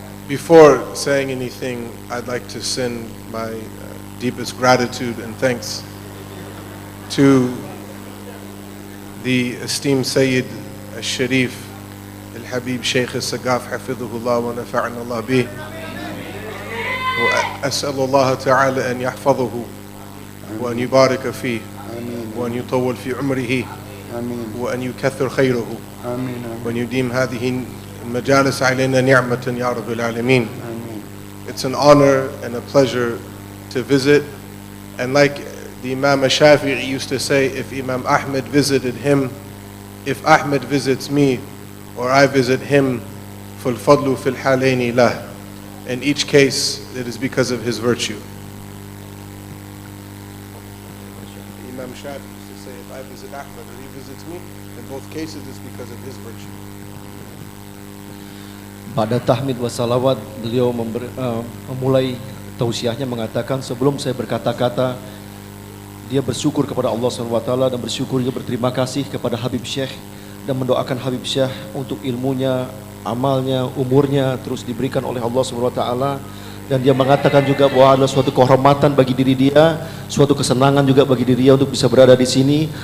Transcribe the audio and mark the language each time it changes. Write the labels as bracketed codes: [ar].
[en] Before saying anything, I'd like to send my deepest gratitude and thanks to the esteemed Sayyid al-Sharif al-Habib Sheikh al-Sagaf [ar] hafidhahullah wa nafa'ana Allah bih. وأسأل الله تعالى أن يحفظه وأن يبارك فيه وأن يطول في عمره وأن يكثر خيره وأن يديم هذه المجالس علينا نعمة يا رب العالمين. [en] It's an honor and a pleasure to visit, and like the Imam Shafi'i used to say, if Imam Ahmed visited him, if Ahmed visits me or I visit him, [ar] فالفضل في الحالين له. [en] In each case, it is because of his virtue. Imam Shafi'i used to say, if I visit Ahmed or he visits me, in both cases it's because of his virtue. [id] Pada tahmid wa salawat, beliau memulai tausiahnya mengatakan, sebelum saya berkata-kata, dia bersyukur kepada Allah SWT dan bersyukur juga berterima kasih kepada Habib Syekh dan mendoakan Habib Syekh untuk ilmunya, amalnya, umurnya terus diberikan oleh Allah SWT, dan dia mengatakan juga bahwa adalah suatu kehormatan bagi diri dia, suatu kesenangan juga bagi diri dia untuk bisa berada di sini.